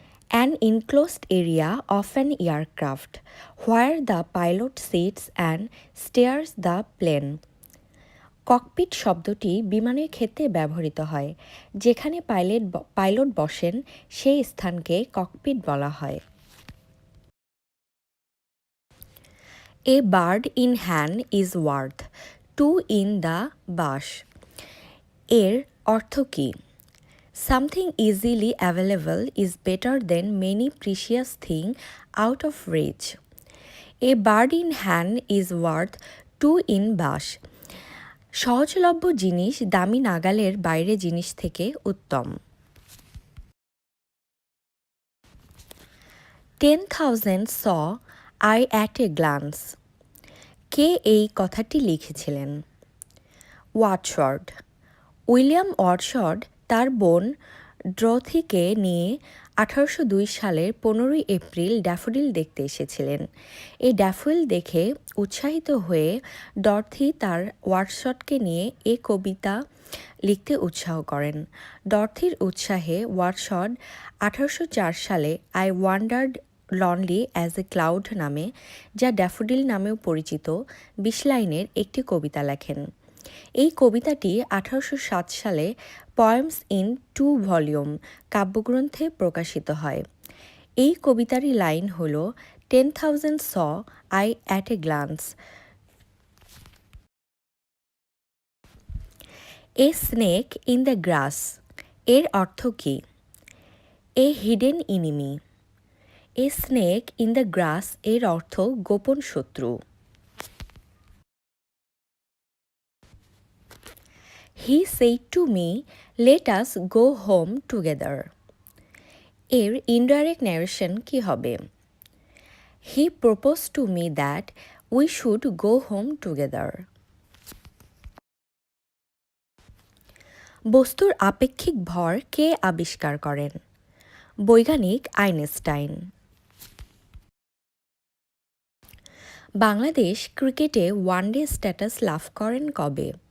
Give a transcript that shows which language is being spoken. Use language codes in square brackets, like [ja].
[en] An enclosed area of an aircraft where the pilot sits and steers the plane. [bn] Cocopeat শব্দটি বিমানের ক্ষেত্রে ব্যবহৃত হয়। যেখানে পাইলট বসেন সেই স্থানকে ককপিট বলা হয়। [en] A bird in hand is worth two in the bush. [bn] এর অর্থ কী? [en] Something easily available is better than many precious things out of reach. A bird in hand is worth two in bush. [bn] সহজলভ্য জিনিস দামি নাগালের বাইরে জিনিস থেকে উত্তম। [en] 10,000 saw I at a glance. [bn] কে এই কথাটি লিখেছিলেন? ওয়াটসওয়ার্থ। উইলিয়াম ওয়াটসওয়ার্থ তার বোন ড্রথিকে নিয়ে 1802 সালের 15 এপ্রিল ড্যাফোডিল দেখতে এসেছিলেন। এই ড্যাফোডিল দেখে উৎসাহিত হয়ে ডরথি তার ওয়াটসওয়ার্থকে নিয়ে এ কবিতা লিখতে উৎসাহ করেন। ডরথির উৎসাহে ওয়াটসওয়ার্থ 1804 সালে I wandered lonely as a cloud নামে, যা ড্যাফোডিল নামেও পরিচিত, 20 লাইনের একটি কবিতা লেখেন। এই কবিতাটি 1807 সালে পয়েমস ইন 2 ভলিউম কাব্যগ্রন্থে প্রকাশিত হয়। এই কবিতারই লাইন হল [en] 10,000 saw I at a glance. A snake in the grass [bn] এর অর্থ কী? [en] A hidden enemy. A snake in the grass [bn] এর অর্থ গোপন শত্রু। [en] He said to me, let us go home together. [bn] এর indirect narration কি হবে? [en] He proposed to me that we should go home together. [bn] বস্তুর আপেক্ষিক ভর কে আবিষ্কার করেন? বৈজ্ঞানিক আইনস্টাইন। বাংলাদেশ ক্রিকেটে ওয়ানডে স্ট্যাটাস লাভ করেন কবে?